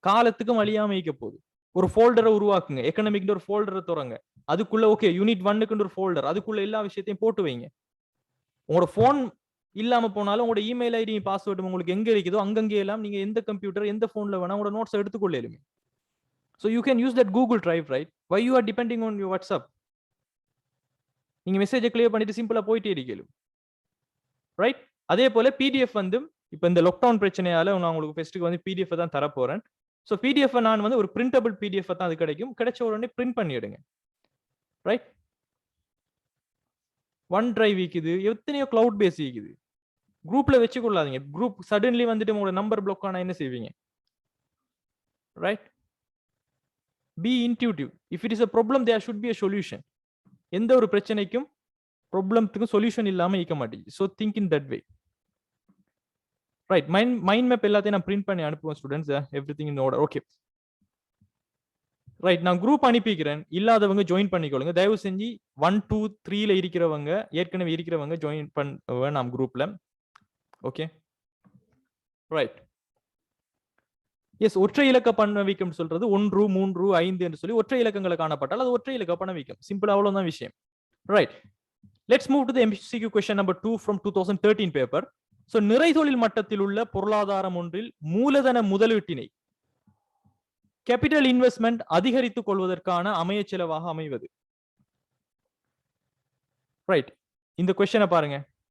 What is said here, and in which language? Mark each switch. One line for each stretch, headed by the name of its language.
Tamil: காலத்துக்கும் அழியாம இருக்க போகுது. ஒரு ஃபோல்டரை உருவாக்குங்க. எக்கனாமிக் ஒரு ஃபோல்டரை திறங்க. அதுக்குள்ள ஓகே யூனிட் 1க்கு ஒரு ஃபோல்டர், அதுக்குள்ள எல்லா விஷயத்தையும் போட்டு வைங்க. உங்களோட போன் இல்லாம போனாலும் உங்களோட இமெயில் ஐடி பாஸ்வேர்டு உங்களுக்கு எங்க இருக்குதோ அங்கங்கே எல்லாம் நீங்க எந்த கம்ப்யூட்டர் எந்த போன்ல வேணா உங்களோட notes எடுத்துக்கொள்ளலுமே.
English: So you can use that Google Drive, right? Why you are depending on your WhatsApp?
Tamil: நீங்க மெசேஜை கிளியர் பண்ணிட்டு சிம்பிளா போயிட்டே இருக்கீங்க. ரைட்? அதே போல பிடிஎஃப் வந்து இப்ப இந்த லாக்டவுன் பிரச்சனையால நான் உங்களுக்கு ஃபெஸ்ட்டுக்கு வந்து பிடிஎஃப் தான் தர போறேன். சோ பிடிஎஃப் நான் வந்து ஒரு பிரிண்டபிள் பிடிஎஃப் தான் அது கிடைக்கும். கிடைச்ச உடனே பிரிண்ட் பண்ணிடுங்க. ரைட்? ஒன் டிரைவ் இருக்குது, எத்தனையோ கிளவுட் பேஸ் இருக்குது. குரூப்ல வச்சு கொள்ளாதீங்க. குரூப் சடன்லி வந்துட்டு உங்களோட நம்பர் பிளாக் ஆனா என்ன செய்வீங்க?
English: Right? Be intuitive. If it is a problem, there should be a solution.
Tamil: எந்த ஒரு பிரச்சனைக்கும் ப்ராப்ளம்க்கு சொல்யூஷன் இல்லாம இருக்க மாட்டேங்குது.
English: So think in that way.
Tamil: Right. Mind map எல்லாத்தையும் நான் பிரிண்ட் பண்ணி அனுப்புவேன் students.
English: Everything in order. Okay. Right.
Tamil: நான் குரூப் அனுப்பிக்கிறேன். இல்லாதவங்க ஜாயின் பண்ணிக்கொள்ளுங்க. தயவு செஞ்சு 1, 2, 3ல இருக்கிறவங்க ஏற்கனவே இருக்கிறவங்க ஜாயின் பண்ண நாம் குரூப்ல. ஓகே. ரைட். எஸ், ஒற்றை இலக்க பணவீக்கம் சொல்றது 1, 3, 5 என்று சொல்லி ஒற்றை இலக்கங்களை காணப்பட்டால் அது ஒற்றை இலக்க பணவீக்கம். சிம்பிள், அவ்வளவுதான் விஷயம். Right.
English: Let's move to the MCQ question number 2 from 2013 paper.
Tamil: So நிறைதொழில் மட்டத்தில் உள்ள பொருளாதாரம் ஒன்றில் மூலதன முதலீட்டினை கேபிட்டல் இன்வெஸ்ட்மெண்ட் அதிகரித்துக் கொள்வதற்கான அமைய செலவாக அமைவது. ரைட். இந்த கொஸ்டினை பாருங்க.